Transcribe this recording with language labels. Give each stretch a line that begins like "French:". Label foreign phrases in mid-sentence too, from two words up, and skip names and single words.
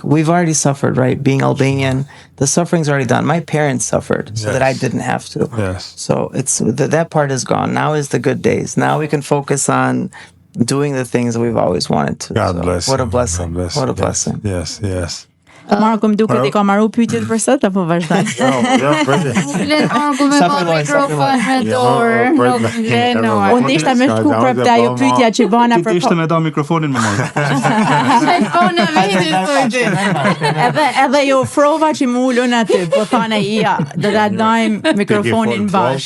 English: We've already suffered, right? Being Albanian, the suffering's already done. My parents suffered so that I didn't have to. Yes. So it's that part is gone. Now is the good days. Now we can focus on doing the things that we've always wanted to. God bless. What a blessing. What a blessing. Yes.
Albanian: Marko, më duket I ka marru pyetjet për sot apo vazhdon? Marko me mikrofon me dorë, nuk vjen. Unë ishta me shku prap te ajo pyetja që bana për. Ishte me ta mikrofonin më marr. iPhone Edhe jo ofrova që më ulën aty, po thanë do ta dajmë mikrofonin bash.